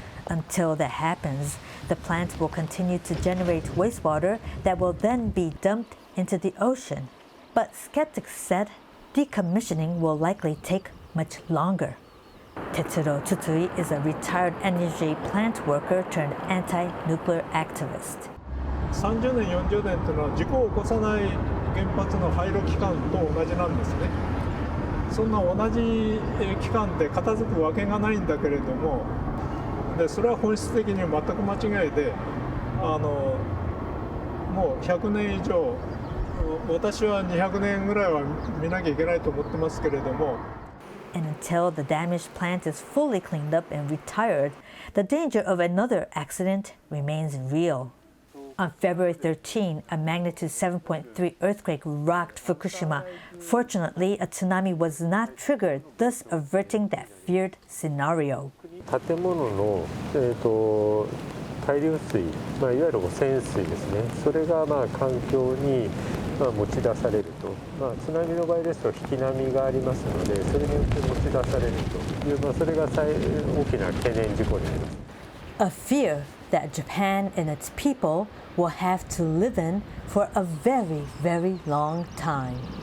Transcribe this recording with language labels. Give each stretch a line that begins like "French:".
English: Until that happens, the plant will continue to generate wastewater that will then be dumped into the ocean. But skeptics said decommissioning will likely take much longer. Tetsuro Tsutsui is a retired energy plant worker turned anti-nuclear activist.
Japanese: 30年40年というのは事故を起こさない原発の廃炉期間と同じなんですね。そんな同じ期間で片付くわけがないんだけれども、でそれは本質的に全く間違いで、もう100年以上、私は200年ぐらいは見なきゃいけないと思ってますけれども。
English: And until the damaged plant is fully cleaned up and retired, the danger of another accident remains real. On February 13, a magnitude 7.3 earthquake rocked Fukushima. Fortunately, a tsunami was not triggered, thus averting that feared scenario.
Japanese: 建物の、対流水、いわゆる汚染水ですね。それが環境に持ち出されると、津波の場合ですと引き波がありますので、それによって持ち出されるという、それが大きな懸念事項になります。
English: A fear that Japan and its people will have to live in for a very, very long time.